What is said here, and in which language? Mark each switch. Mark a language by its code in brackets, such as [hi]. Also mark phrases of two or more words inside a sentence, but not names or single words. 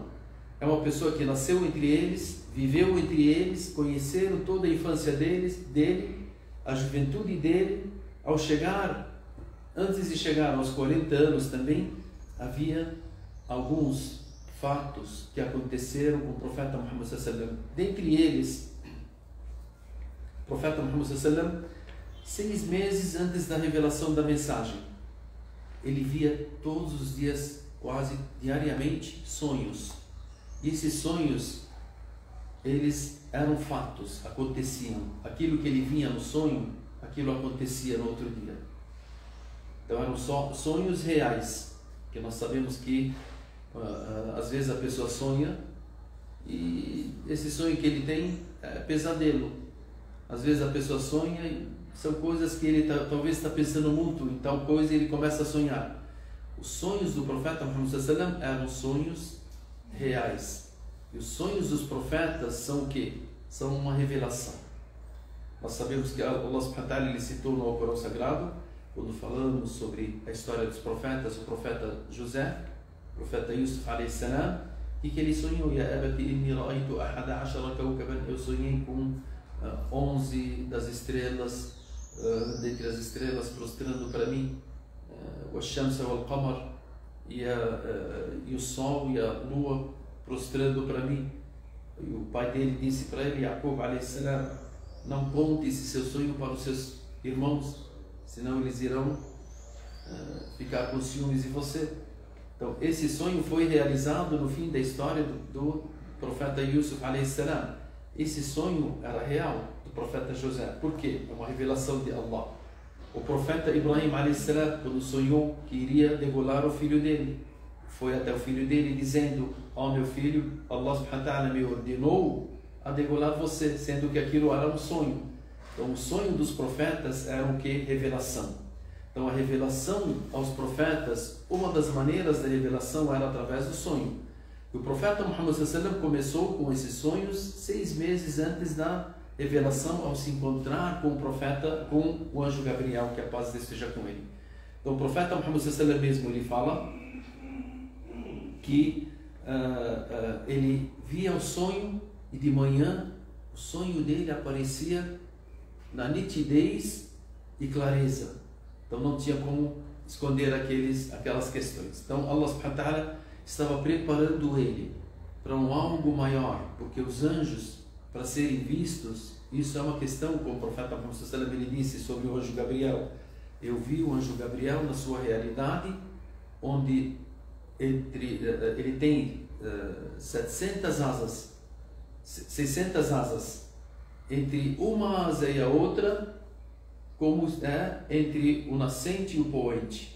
[pt] É uma pessoa que nasceu entre eles, viveu entre eles, conheceram toda a infância dele, a juventude dele. Ao chegar, antes de chegar aos 40 anos também, havia alguns fatos que aconteceram com o profeta Muhammad [ar] صلى الله عليه وسلم. [pt] Dentre eles, o profeta Muhammad [ar] صلى الله عليه وسلم, [pt] 6 meses antes da revelação da mensagem, ele via todos os dias, quase diariamente, sonhos. E esses sonhos, eles eram fatos, aconteciam. Aquilo que ele vinha no sonho, aquilo acontecia no outro dia. Então eram só sonhos reais, que nós sabemos que às vezes a pessoa sonha e esse sonho que ele tem é pesadelo. Às vezes a pessoa sonha e são coisas que ele talvez está pensando muito em tal coisa e ele começa a sonhar. Os sonhos do profeta Muhammad [ar] صلى الله عليه وسلم [pt] eram sonhos reais. E os sonhos dos profetas são o quê? São uma revelação. Nós sabemos que Allah [ar] سبحانه وتعالى [pt] ele citou no Alcorão Sagrado, quando falamos sobre a história dos profetas, o profeta José, o profeta Yusuf [ar] عليه السلام, [pt] e que ele sonhou: [ar] يا أبت إني رأيت أحد عشر كوكبا, [pt] eu sonhei com 11 das estrelas, dentre as estrelas prostrando para mim, o [ar] الشمس والقمر, [pt] e o sol e a lua prostrando para mim. E o pai dele disse para ele, [ar] يعقوب عليه السلام: [pt] não conte esse seu sonho para os seus irmãos, senão eles irão ficar com ciúmes de você. Então esse sonho foi realizado no fim da história do profeta Yusuf [ar] عليه السلام. [pt] Esse sonho era real, do profeta José. Por quê? É uma revelação de Allah. O profeta Ibrahim [ar] عليه السلام, [pt] quando sonhou que iria degolar o filho dele, foi até o filho dele dizendo: ó meu filho, Allah [ar] سبحانه وتعالى [pt] me ordenou a degolar você, sendo que aquilo era um sonho. Então o sonho dos profetas era o que? Revelação. Então a revelação aos profetas, uma das maneiras da revelação era através do sonho. E o profeta Muhammad [ar] صلى الله عليه وسلم [pt] começou com esses sonhos 6 meses antes da revelação, ao se encontrar com o profeta, com o anjo Gabriel, que a paz esteja com ele. Então o profeta Muhammad [ar] صلى الله عليه وسلم [pt] mesmo, ele fala que ele via o sonho e de manhã o sonho dele aparecia na nitidez e clareza. Então não tinha como esconder aquelas questões. Então Allah [ar] سبحانه وتعالى [pt] estava preparando ele para um algo maior, porque os anjos, para serem vistos, isso é uma questão, como o profeta Muhammad [ar] صلى الله عليه وسلم [pt] ele disse sobre o anjo Gabriel: eu vi o anjo Gabriel na sua realidade, onde ele tem 700 asas, 600 asas, entre uma asa e a outra, como é entre o nascente e o poente.